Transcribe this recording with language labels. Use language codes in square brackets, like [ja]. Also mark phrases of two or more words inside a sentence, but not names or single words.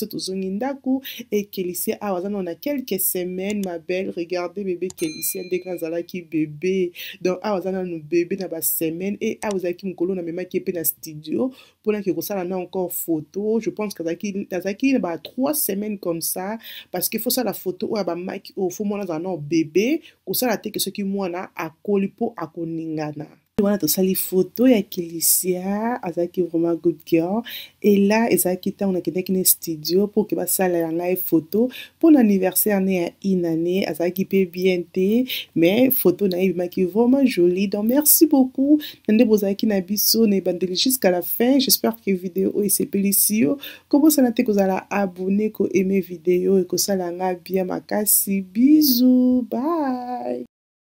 [ln] tozongi ndako e kelisia awa aza na [fr] quelques semaines ma belle regardez bébé [ln] kelisia ndenge azalaki bébé donc awa aza nanu bébé na basemaine e awa ezalaki mokolo namemaki ye mpe na studio mponaki kosala na encore photo [fr] je pense que [ln] azalaki na ba 3 semaines [fr] comme ça parce que faut [ln] sala photo oyo ya bamaki oyo fo mwana azala na bébé kosala te ke soki mwana akoli mpo akoningana wana tosali photo ya kelisia azalaki vraiment [en] good girl [ln] et là ezalaki ntango nakendaki na studio mpo ke basala ya ngai photo mpo na anniversaire ne ya inane azalaki mpe bien te mais photo na ye ebimaki [fr] vraiment jolie donc merci beaucoup [ln] na nde bozalaki na biso na ebandeli [fr] jusqu'à la fin j'espère que [ln] video oyo esepelisi yo kobosana te kozala abonné koaime video ekosala nga bien makasi bisous bye